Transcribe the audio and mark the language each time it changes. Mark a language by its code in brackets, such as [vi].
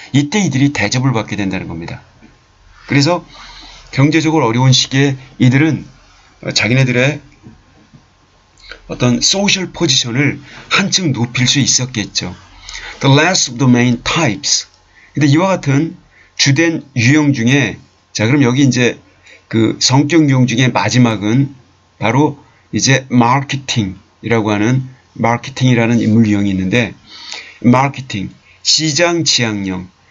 [ko] 이때 이들이 대접을 받게 된다는 겁니다. 그래서 경제적으로 어려운 시기에 이들은 자기네들의 어떤 소셜 포지션을 한층 높일 수 있었겠죠. [en] The last of the main types. [ko] 근데 이와 같은 주된 유형 중에 자 그럼 여기 이제 그 성격 유형 중에 마지막은 바로 이제 마케팅이라고 하는 마케팅이라는 인물 유형이 있는데 마케팅 시장 지향형